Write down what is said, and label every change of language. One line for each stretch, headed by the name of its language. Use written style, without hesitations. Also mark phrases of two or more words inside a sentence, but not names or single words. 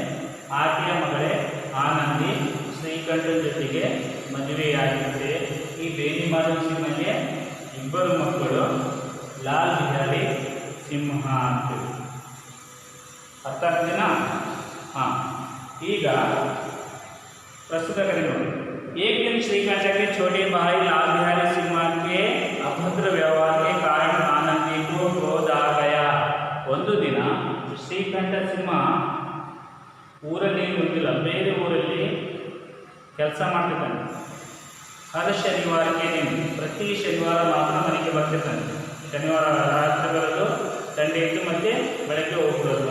Kannada: ಆಕೆಯ ಮಗಳೇ ಆನಂದಿ ಶ್ರೀಕಂಠನ ಜೊತೆಗೆ ಮದುವೆಯಾಗಿರುತ್ತೆ. ಈ ಬೇನಿ ಮಾಧವ್ ಸಿಂಹನಿಗೆ ಇಬ್ಬರು ಮಕ್ಕಳು, ಲಾಲ್ ಬಿಹಾರಿ ಸಿಂಹ ಅಂತೇಳಿ. ಅರ್ಥ ಆಗ್ತೀನ? ಈಗ
Hindi: प्रस्तुत करेंगे। एक दिन श्रीकांत के छोटे भाई लाल बिहारी सिंह के अभद्र व्यवहार के कारण आनंदी को क्रोध आ गया।
Kannada: ಒಂದು ದಿನ ಶ್ರೀಕಂಠ ಸಿಂಹ ಊರಲ್ಲಿ ಬಂದಿಲ್ಲ, ಬೇರೆ ಊರಲ್ಲಿ ಕೆಲಸ ಮಾಡ್ತಿದ್ದಾನೆ. ಹರ ಶನಿವಾರಕ್ಕೆ ಪ್ರತಿ ಶನಿವಾರ ಮಾತ್ರ ಮನೆಗೆ ಬರ್ತಿದ್ದಾನೆ. ಶನಿವಾರ ರಾತ್ರಿ ಬರೋದು, ಸಂಡೇ ಇದ್ದು ಮತ್ತೆ ಬೆಳಗ್ಗೆ ಹೋಗ್ಬಿಡೋದು.